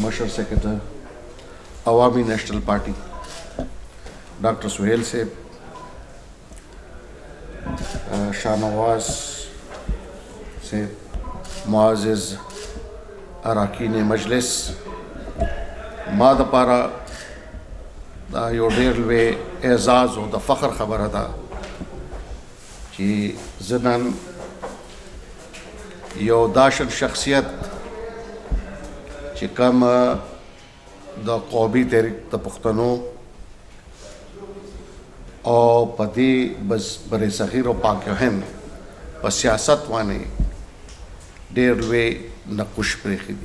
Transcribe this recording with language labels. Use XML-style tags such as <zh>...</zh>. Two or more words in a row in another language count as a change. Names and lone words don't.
<ps>مشر سیکرٹری عوامی نیشنل پارٹی ڈاکٹر سہیل صاحب، شاہ نواز صاحب، معزز اراکین مجلس، ما د پارا دا یو ډیر لوی اعزاز او د فخر خبره ده چې زه نن یو داسې شخصیت چې کوم د قومي تحریک د پښتنو او په دې بر صغیر او پاک هند په سیاست باندې ډېر لوی نقوش پرېښی دي.</ps>